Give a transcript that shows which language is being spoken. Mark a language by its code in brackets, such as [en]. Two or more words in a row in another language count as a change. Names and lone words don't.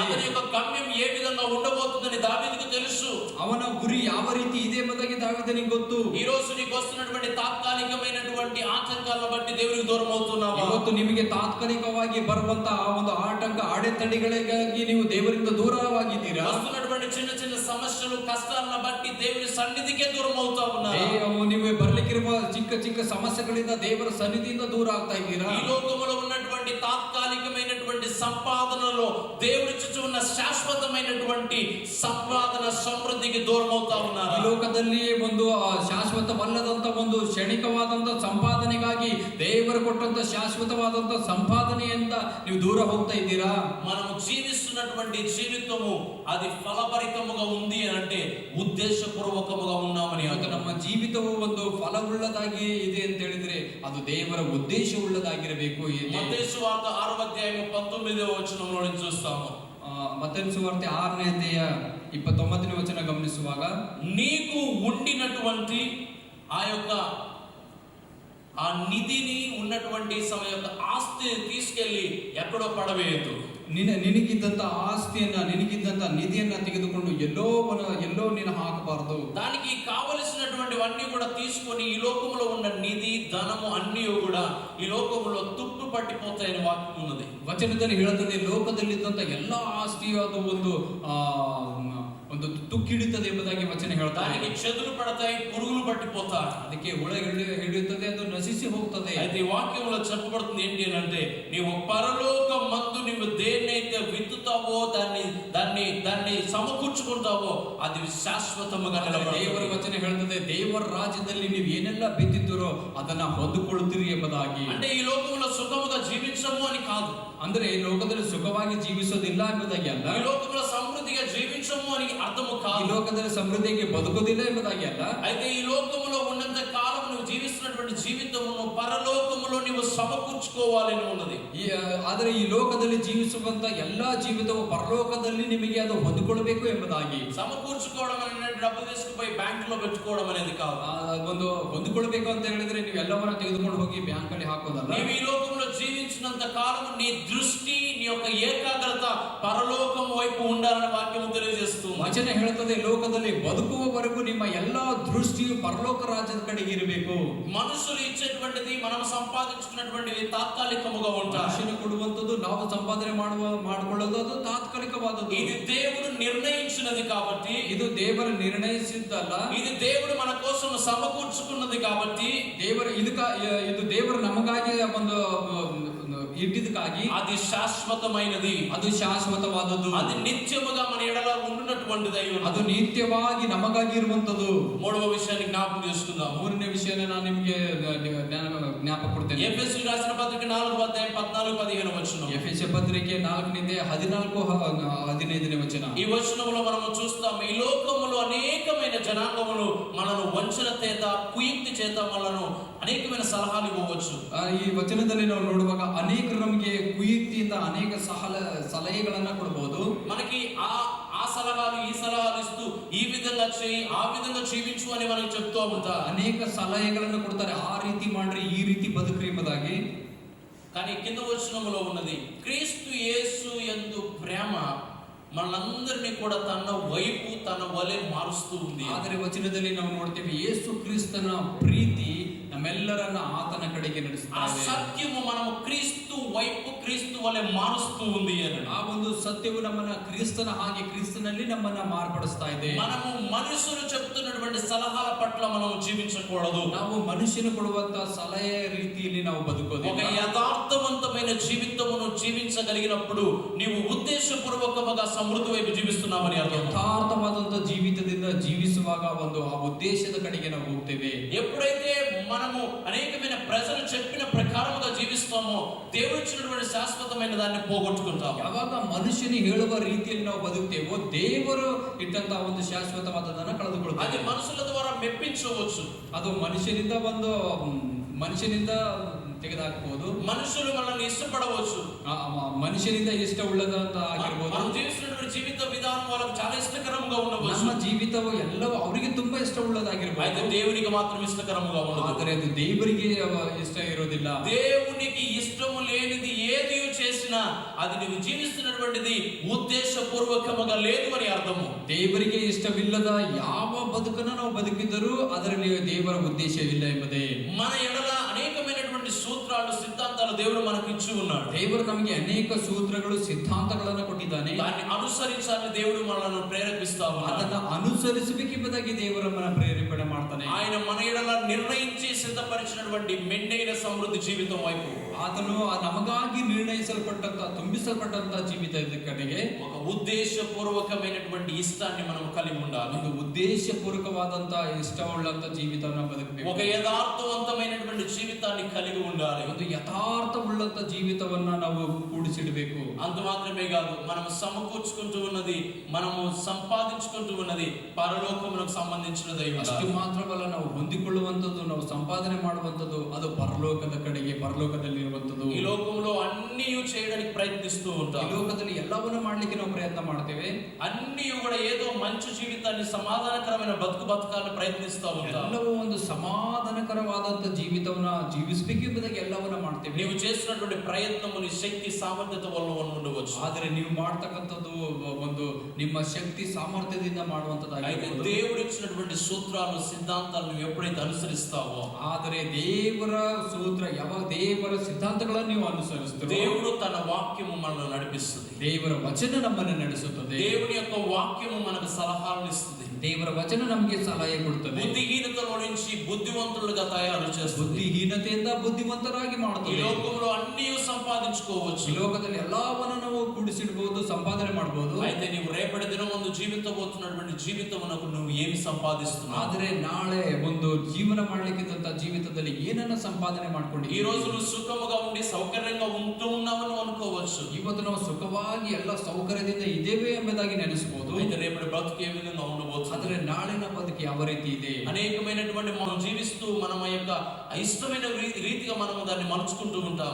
[te] అతని యొక్క గమ్యం ఏ విధంగా ఉండబోతుందని దావీదుకు తెలుసు. [kn] ಅವನ ಗುರಿ ಯಾವ ರೀತಿ ಇದೆ ಎಂಬುದಾಗಿ ದಾವೀದನಿಗೆ ಗೊತ್ತು. [te] ఈ రోజు నీకు వస్తున్నటువంటి తాత్కాలికమైనటువంటి ఆటంకాలను బట్టి దేవునికి దూరం అవుతున్నావా? [kn] ಇವತ್ತು ನಿಮಗೆ ತಾತ್ಕಾಲಿಕವಾಗಿ ಬರುವಂತ ಆ ಒಂದು ಆಟಂಕ ಅಡೆತಡೆಗಳಿಗಾಗಿ ನೀವು ದೇವರಿಂದ ದೂರವಾಗಿದ್ದೀರಾ? [te] వస్తున్నటువంటి చిన్న చిన్న సమస్యలు కష్టాలను బట్టి దేవుని సన్నిధికే దూరం అవుతా ఉన్నారు. [kn] ನೀವು ಬರ್ಲಿಕ್ಕಿರುವ ಚಿಕ್ಕ ಚಿಕ್ಕ ಸಮಸ್ಯೆಗಳಿಂದ ದೇವರ ಸನ್ನಿಧಿಯಿಂದ ದೂರ ಆಗ್ತಾ ಇದ್ದೀರಾ? [te] ఈ లోకములో ఉన్నటువంటి తాత్కాలికమైనటువంటి సంపాదనలో దేవుని చుట్టూ ఉన్న శాశ్వతమైనటువంటి సంపాదన సమృద్ధికి దూరం అవుతా ఉన్నారు. [kn] ಈ ಲೋಕದಲ್ಲಿ ಒಂದು ಶಾಶ್ವತವಲ್ಲದಂತ ಒಂದು ಕ್ಷಣಿಕವಾದಂತ ಸಂಪಾದನೆಗಾಗಿ ದೇವರು ಕೊಟ್ಟಂತ ಶಾಶ್ವತವಾದಂತ ಸಂಪಾದನೆಯಿಂದ ನೀವು ದೂರ ಹೋಗ್ತಾ ಇದ್ದೀರಾ? [te] మనము జీవిస్తున్నటువంటి జీవితము అది ఫలభరితముగా ఉంది అంటే ఉద్దేశపూర్వకముగా ఉన్నామని [kn] ಇವತ್ತು ನಮ್ಮ ಜೀವಿತವು ಒಂದು ಫಲವುಳ್ಳದಾಗಿ ಇದೆ ಅಂತ ಹೇಳಿದ್ರೆ ಅದು ದೇವರ ಉದ್ದೇಶವುಳ್ಳದಾಗಿರಬೇಕು. [te] మత్తయి సువార్త 6వ అధ్యాయం 19వ వచనంలో నుంచి చూస్తాము. [kn] ಮತ್ತಾಯನ ಸುವಾರ್ತೆ 6ನೇ ಅಧ್ಯಾಯ 29ನೇ ವಚನ ಗಮನಿಸುವಾಗ, [te] నీకు ఉండినటువంటి ఆ యొక్క ఆ నిధిని ఉన్నటువంటి యొక్క ఆస్తిని తీసుకెళ్లి ఎక్కడో పడవేయదు. [kn] ನಿನಗಿದ್ದಂತ ಆಸ್ತಿಯನ್ನ ನಿನಗಿದ್ದಂತ ನಿಧಿಯನ್ನ ತೆಗೆದುಕೊಂಡು ಎಲ್ಲೋ ನೀನು ಹಾಕಬಾರದು. [te] దానికి కావలసినటువంటివన్నీ కూడా తీసుకొని ఈ లోకంలో ఉన్న నిధి ధనము అన్నీ కూడా ఈ లోకంలో తుప్పు పట్టిపోతాయని వాక్యం ఉన్నది. [kn] ವಚನದಲ್ಲಿ ಹೇಳುತ್ತದೆ, ಲೋಕದಲ್ಲಿದ್ದಂತ ಎಲ್ಲಾ ಆಸ್ತಿಯು ಅದು ಒಂದು ತುಕ್ಕಿಡುತ್ತದೆ ಎಂಬುದಾಗಿ ವಚನ ಹೇಳ್ತಾರೆ. [te] దానికి చెదులు పడతాయి, పురుగులు పట్టిపోతాయి, [kn] ಅದಕ್ಕೆ ಹುಳ ಹಿಡಿಯುತ್ತದೆ, ಅದು నశిಸಿ ಹೋಗ್ತದೆ. [te] అయితే ఈ వాక్యంలో చెప్పబడుతుంది ఏంటి అంటే, నీవు పరలోకమందు నీవు దేన్నైతే విత్తుతావో దాన్ని సమకూర్చుకుంటావో అది ಶಾಶ್ವತముగా ನಿಲ್ಲಬಾರದು. [kn] ದೇವರ ವಚನ ಹೇಳ್ತದೆ, ದೇವರ ರಾಜ್ಯದಲ್ಲಿ ನೀವು ಏನೆಲ್ಲ ಬಿತ್ತಿದ್ದೀರೋ ಅದನ್ನ ಹೊಂದಿಕೊಳ್ಳುತ್ತೀರಿ ಎಂಬುದಾಗಿ. [te] అంటే ఈ లోకంలో సుఖముగా జీవించము అని కాదు, [kn] ಅಂದ್ರೆ ಈ ಲೋಕದಲ್ಲಿ ಸುಖವಾಗಿ ಜೀವಿಸೋದಿಲ್ಲ ಎಂಬುದಾಗಿ ಅಲ್ಲ. [te] ఈ లోకంలో సమృద్ధిగా జీవించము అని అర్థము [kn] ಈ [te] కాదు, [kn] ಲೋಕದಲ್ಲಿ ಸಮೃದ್ಧಿಗೆ ಬದುಕೋದಿಲ್ಲ ಎಂಬುದಾಗಿ ಅಲ್ಲ. [te] అయితే ఈ లోకములో ఉన్నంత కాలం నువ్వు జీవిస్తున్నటువంటి జీవితమును పరలోకములో నువ్వు సమకూర్చుకోవాలని ఉన్నది. [kn] ಆದರೆ ಈ ಲೋಕದಲ್ಲಿ ಜೀವಿಸುವಂತ ಎಲ್ಲಾ ಜೀವಿತವು ಪರಲೋಕದಲ್ಲಿ ನಿಮಗೆ ಅದು ಹೊಂದಿಕೊಳ್ಳಬೇಕು ಎಂಬುದಾಗಿ. [te] సమకూర్చుకోవడం అనేది డబ్బు తీసుకుపోయి బ్యాంక్ లో పెట్టుకోవడం అనేది కాదు. [kn] ಒಂದು ಹೊಂದಿಕೊಳ್ಳಬೇಕು ಅಂತ ಹೇಳಿದ್ರೆ ನೀವು ಎಲ್ಲವನ್ನ ತೆಗೆದುಕೊಂಡು ಹೋಗಿ ಬ್ಯಾಂಕ್ ಅಲ್ಲಿ ಹಾಕೋದಲ್ಲ. [te] నీవు ఈ లోకంలో జీవించినంత కాలం నీ దృష్టి నీ యొక్క ఏకాగ్రత పరలోకం వైపు ఉండాలని వాక్యం తెలియజేస్తుంది. [kn] ವಚನ ಹೇಳುತ್ತದೆ, ಲೋಕದಲ್ಲಿ ಬದುಕುವವರೆಗೂ ನಿಮ್ಮ ಎಲ್ಲಾ ದೃಷ್ಟಿಯು ಪರಲೋಕ ರಾಜ್ಯದ ಕಡೆಗೆ ಇರಬೇಕು. [te] మనుషులు ఇచ్చేటువంటిది మనం సంపాదించుకున్నటువంటివి తాత్కాలికముగా ఉంటాయి. [kn] ಮನುಷ್ಯನು ಕೊಡುವಂತದ್ದು ನಾವು ಸಂಪಾದನೆ ಮಾಡಿಕೊಳ್ಳೋದು ಅದು ತಾತ್ಕಾಲಿಕವಾದದ್ದು. [te] ఇది దేవుడు నిర్ణయించినది కాబట్టి, [kn] ಇದು ದೇವರು ನಿರ್ಣಯಿಸಿದ್ದಲ್ಲ, [te] ఇది దేవుడు మన కోసం సమకూర్చుకున్నది కాబట్టి, [kn] ಇದು ದೇವರು ನಮಗಾಗಿ ಒಂದು ಇಟ್ಟಿದ್ದಕ್ಕಾಗಿ [te] అది శాశ్వతమైనది, [kn] ಅದು ಶಾಶ್ವತವಾದದ್ದು, [te] అది నిత్యముగా మన ఎడల ఉండునటువంటిది, [kn] ಅದು ನಿತ್ಯವಾಗಿ ನಮಗಾಗಿ ಇರುವಂತದ್ದು. [te] మూడవ విషయాన్ని జ్ఞాపకం చేసుకుందాం. [kn] ಮೂರನೇ ವಿಷಯನ ನಾನು ನಿಮಗೆ ಜ್ಞಾಪಕ ಕೊಡ್ತೇನೆ. [te] ఎఫెసీయులకు రాసిన పత్రిక 4వ అధ్యాయం 14-15 వచనం. [kn] ಎಫೆಸ ಪತ್ರಿಕೆ 4ನೇ 14-15 ವಚನ. [te] ఈ వచనంలో మనము చూస్తాం, ఈ లోకములో అనేకమైన జనాంగములు మనను వంచన చేత కుయుక్తి చేత మనను అనేకమైన సలహాలు ఇవ్వవచ్చు. [kn] ಈ ವಚನದಲ್ಲಿ ನಾವು ನೋಡುವಾಗ ಅನೇಕರು ನಮಗೆ ಕುಯುಕ್ತಿಯಿಂದ ಅನೇಕ ಸಲಹೆಗಳನ್ನ ಕೊಡಬಹುದು. [te] మనకి ఆ సలహాలు ఈ సలహాలు ఇస్తూ ఈ విధంగా చేయి ఆ విధంగా జీవించు అని మనకు చెప్తూ ఉంటారు. [kn] ಅನೇಕ ಸಲಹೆಗಳನ್ನು ಕೊಡ್ತಾರೆ, ಆ ರೀತಿ ಮಾಡ್ರಿ ಈ ರೀತಿ ಬದುಕ್ರಿ ಎಂಬುದಾಗಿ. [te] కానీ కింద వచనములో ఉన్నది, క్రీస్తు యేసు యందు ప్రేమ మనందరినీ కూడా తన వైపు తన వలె మారుస్తూ ఉంది. [kn] ಆದರೆ ವಚನದಲ್ಲಿ ನಾವು ನೋಡ್ತೇವೆ, ಯೇಸು ಕ್ರಿಸ್ತನ ಪ್ರೀತಿ ನಮ್ಮೆಲ್ಲರನ್ನ ಆತನ ಕಡೆಗೆ ನಡೆಸುತ್ತದೆ. ಆ ಸತ್ಯವು [te] మనము క్రీస్తు వైపు క్రీస్తు వలె మారుస్తూ ఉంది అని. [kn] ಆ ಒಂದು ಸತ್ಯವು ನಮ್ಮನ್ನ ಕ್ರಿಸ್ತನ ಹಾಗೆ ಕ್ರಿಸ್ತನಲ್ಲಿ ನಮ್ಮನ್ನ ಮಾರ್ಪಡಿಸ್ತಾ ಇದೆ. [te] మనము మనుషులు చెప్తున్నటువంటి సలహాల పట్ల మనం జీవించకూడదు. [kn] ನಾವು మనుషులు ಕೊಡುವಂತ ಸಲಹೆ ರೀತಿಯಲ್ಲಿ ನಾವು ಬದುಕೋದಿಲ್ಲ. [te] ఒక యథార్థవంతమైన జీవితమును జీవించగలిగినప్పుడు నీవు ఉద్దేశపూర్వకముగా సమృద్ధి వైపు జీవిస్తున్నామని అర్థం. [kn] ಯಥಾರ್ಥವಾದಂತ ಜೀವಿತದಿಂದ ಜೀವಿಸುವಾಗ ಒಂದು ಆ ಉದ್ದೇಶದ ಕಡೆಗೆ ನಾವು ಹೋಗ್ತೇವೆ. [te] ఎప్పుడైతే మనము అనేకమైన ప్రజలు చెప్పిన ప్రకారముగా జీవిస్తామో దేవుడు ఇచ్చినటువంటి శాశ్వతమైన దాన్ని పోగొట్టుకుంటాము. [kn] ಯಾವಾಗ ಮನುಷ್ಯನಿಗೆ ಹೇಳುವ ರೀತಿಯಲ್ಲಿ ನಾವು ಬದುಕ್ತೇವೋ ದೇವರು ಇಟ್ಟಂತ ಒಂದು ಶಾಶ್ವತವಾದದನ್ನ ಕಳೆದುಕೊಳ್ಳುತ್ತೇವೆ. [te] అది మనుషుల ద్వారా మెప్పించవచ్చు, [kn] ಅದು ಮನುಷ್ಯನಿಂದ ತೆಗೆದುಹಾಕಬಹುದು. [te] మనుషులు మనల్ని ఇష్టపడవచ్చు, [kn] ಮನುಷ್ಯನಿಂದ ಇಷ್ಟ ಉಳ್ಳದಂತ ಆಗಿರಬಹುದು. [te] మనం జీవిస్తున్నటువంటి జీవిత విధానం వాళ్ళకు చాలా ఇష్టకరంగా ఉండవచ్చు. [kn] ನಮ್ಮ ಜೀವಿತವು ಎಲ್ಲವೂ ಅವರಿಗೆ ತುಂಬಾ [te] అయితే [kn] ಇಷ್ಟವುಳ್ಳದಾಗಿರಬಹುದು. [te] దేవునికి మాత్రం ఇష్టకరంగా ఉండదు. [kn] ಆದರೆ ಅದು ದೇವರಿಗೆ ಇಷ್ಟ ಇರೋದಿಲ್ಲ. [te] దేవునికి ఇష్టము లేనిది ఏది చేసినా అది నీవు జీవిస్తున్నటువంటిది ఉద్దేశపూర్వకముగా లేదు అని అర్థము. [kn] ದೇವರಿಗೆ ಇಷ್ಟವಿಲ್ಲದ ಯಾವ ಬದುಕನ್ನು ನಾವು ಬದುಕಿದರೂ ಅದರಲ್ಲಿ ದೇವರ ಉದ್ದೇಶವಿಲ್ಲ ಎಂಬುದೇ. [te] మన ఎడల అనేకమైనటువంటి సూత్రాలు సిద్ధాంతాలు దేవుడు మనకు ఇచ్చి ఉన్నాడు. [kn] ದೇವರು ನಮಗೆ ಅನೇಕ ಸೂತ್ರಗಳು ಸಿದ್ಧಾಂತಗಳನ್ನು ಕೊಟ್ಟಿದ್ದಾನೆ. [te] దాన్ని అనుసరించాలని దేవుడు మనల్ని ప్రేరేపిస్తా ఉన్నాడు. [kn] ಅದನ್ನು ಅನುಸರಿಸಬೇಕೆಂಬುದಾಗಿ ದೇವರು ನಮ್ಮನ್ನು ಪ್ರೇರೇಪಣೆ ಮಾಡ್ತಾನೆ. [te] ఆయన మన ఎడల నిర్ణయించి సిద్ధపరిచినటువంటి మెండైన సమృద్ధి జీవితం వైపు [kn] ಆತನು ನಮಗಾಗಿ ನಿರ್ಣಯಿಸಲ್ಪಟ್ಟಂತ ತುಂಬಿಸಲ್ಪಟ್ಟಂತ ಜೀವಿತದ ಕಡೆಗೆ [te] ఒక ఉద్దేశపూర్వకమైనటువంటి ఇష్టాన్ని మనం కలిగి ఉండాలి. [kn] ಒಂದು ಉದ್ದೇಶಪೂರ್ವಕವಾದಂತ ಇಷ್ಟವುಳ್ಳಂತ ಜೀವಿತವನ್ನು ಬದುಕಬೇಕು. [te] ఒక యథార్థవంతమైనటువంటి జీవితాన్ని కలిగి ఉండాలి. [kn] ಒಂದು ಯಥಾರ್ಥವುಳ್ಳಂತ ಜೀವಿತವನ್ನ ನಾವು ಕೂಡಿಸಿಡಬೇಕು. [te] అంత మాత్రమే కాదు, మనం సమకూర్చుకుంటూ ఉన్నది, మనము సంపాదించుకుంటూ ఉన్నది పరలోకమునకు సంబంధించినదై [kn] ಅಷ್ಟು [te] ఉండాలి. [kn] ಮಾತ್ರವಲ್ಲ, ನಾವು ಹೊಂದಿಕೊಳ್ಳುವಂಥದ್ದು, ನಾವು ಸಂಪಾದನೆ ಮಾಡುವಂಥದ್ದು ಅದು ಪರಲೋಕದ ಕಡೆಗೆ, ಪರಲೋಕದಲ್ಲಿ ಇರುವಂಥದ್ದು. [te] ఈ లోకంలో అన్నీ చేయడానికి ప్రయత్నిస్తూ [kn] ಈ [te] ఉంటాం. [kn] ಲೋಕದಲ್ಲಿ ಎಲ್ಲವನ್ನೂ ಮಾಡ್ಲಿಕ್ಕೆ ನಾವು ಪ್ರಯತ್ನ ಮಾಡ್ತೇವೆ. [te] అన్నీ కూడా ఏదో మంచి జీవితాన్ని సమాధానకరమైన బతకాలని ప్రయత్నిస్తూ ఉంటాం. [kn] ಎಲ್ಲವೂ ಒಂದು ಸಮಾಧಾನಕರವಾದಂತ ಜೀವಿತವನ್ನ ಜೀವಿಸಬೇಕೆಂಬುದಾಗಿ ಎಲ್ಲವನ್ನ ಮಾಡ್ತೇವೆ. [te] నీవు చేస్తున్నటువంటి ప్రయత్నము నీ శక్తి సామర్థ్యత వల్ల ఉండవచ్చు. [kn] ಆದರೆ ನೀವು ಮಾಡ್ತಕ್ಕಂಥದ್ದು ಒಂದು ನಿಮ್ಮ ಶಕ್ತಿ ಸಾಮರ್ಥ್ಯದಿಂದ [te] అయితే [kn] ಮಾಡುವಂತದ್ದಾಗಿದೆ. [te] దేవుడు ఇచ్చినటువంటి సూత్రాలు సిద్ధాంతాలు నువ్వు ఎప్పుడైతే అనుసరిస్తావో, [kn] ಆದರೆ ದೇವರ ಸೂತ್ರ, ಯಾವಾಗ ದೇವರ ಸಿದ್ಧಾಂತಗಳನ್ನು ನೀವು ಅನುಸರಿಸ್ತೀರೋ [te] దేవుడు తన వాక్యము మనల్ని నడిపిస్తుంది. [kn] ದೇವರ ವಚನ ನಮ್ಮನ್ನು ನಡೆಸುತ್ತದೆ. [te] దేవుని యొక్క వాక్యము మనకు సలహాలను ఇస్తుంది. [kn] ದೇವರ ವಚನ ನಮಗೆ ಸಲಹೆ ಕೊಡುತ್ತದೆ. [te] బుద్ధిహీనతలో నుంచి బుద్ధివంతులుగా తయారు చేస్తుంది. [kn] ಬುದ್ಧಿಹೀನತೆಯಿಂದ ಬುದ್ಧಿವಂತರಾಗಿ [te] ఈ [kn] ಮಾಡುತ್ತದೆ. [te] లోకంలో అన్నీ సంపాదించుకోవచ్చు. [kn] ಈ ಲೋಕದಲ್ಲಿ ಎಲ್ಲವನ್ನ ನಾವು ಕೂಡಿಸಿಡಬಹುದು, ಸಂಪಾದನೆ ಮಾಡಬಹುದು. [te] అయితే నీవు రేపటి దినం ముందు జీవితబోతున్నటువంటి జీవితమునకు నువ్వు ఏమి సంపాదిస్తున్నావు? [kn] ಆದರೆ ನಾಳೆ ಒಂದು ಜೀವನ ಮಾಡ್ಲಿಕ್ಕಿದ್ದಂತ ಜೀವಿತದಲ್ಲಿ ಏನನ್ನ ಸಂಪಾದನೆ ಮಾಡ್ಕೊಂಡು [te] ఈ రోజు నువ్వు సుఖముగా ఉండి సౌకర్యంగా ఉంటూ ఉన్నావని అనుకోవచ్చు. [kn] ಇವತ್ತು ನಾವು ಸುಖವಾಗಿ ಎಲ್ಲ ಸೌಕರ್ಯದಿಂದ ಇದ್ದೇವೆ ಎಂಬುದಾಗಿ ನೆನೆಸಬಹುದು. [te] అయితే రేపటి బ్రతుకు ఏ విధంగా ఉండబోతుంది? [kn] ಆದರೆ ನಾಳಿನ ಬದುಕು ಯಾವ ರೀತಿ ಇದೆ? [te] అనేకమైనటువంటి మనం జీవిస్తూ మనం యొక్క ఇష్టమైన రీతిగా మనము దాన్ని మలుచుకుంటూ ఉంటాం.